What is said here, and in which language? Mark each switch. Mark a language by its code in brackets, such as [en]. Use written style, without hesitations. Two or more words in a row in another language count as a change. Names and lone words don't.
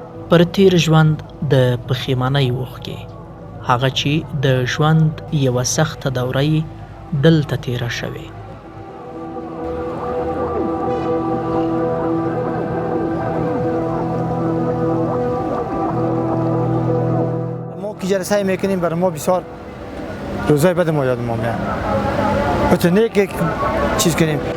[ps] پر تیر ژوند د پښیمانۍ اوښکې، هغه چې د ژوند یوه سخته دوره یې دلته تیره شوې. [fa] ما که جلسه میکنیم برای ما بسیار روزای بد ما یاد ما میاد. بتونه یک چیز کنیم.